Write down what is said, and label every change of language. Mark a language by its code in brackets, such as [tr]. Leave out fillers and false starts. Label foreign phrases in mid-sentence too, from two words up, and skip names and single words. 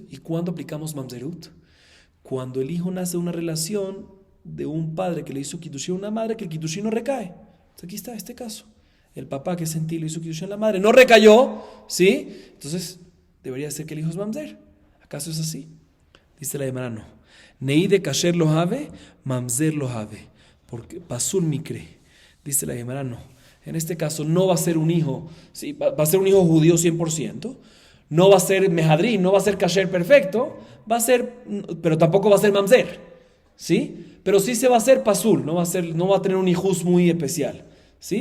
[es] ¿Y cuándo aplicamos mamzerut? Cuando el hijo nace de una relación de un padre que le hizo kiddushin a una madre, que el kiddushin no recae. Entonces aquí está este caso. El papá que es gentil le hizo kiddushin a la madre, no recayó, ¿sí? Entonces, debería ser que el hijo es mamzer. ¿Acaso es así? Dice la Gemara, no. [arc] ני ד כשר לא הוי, ממזר לא הוי, [es] mamzer lo have. Porque [he] פסול מיקרי. [es] Dice la Gemara, no. En este caso no va a ser un hijo, ¿sí? Va a ser un hijo judío 100%, no va a ser mehadrín, no va a ser kasher perfecto, pero tampoco va a ser mamzer, ¿sí? Pero sí se va a hacer pasul, no va a tener un hijus muy especial, ¿sí?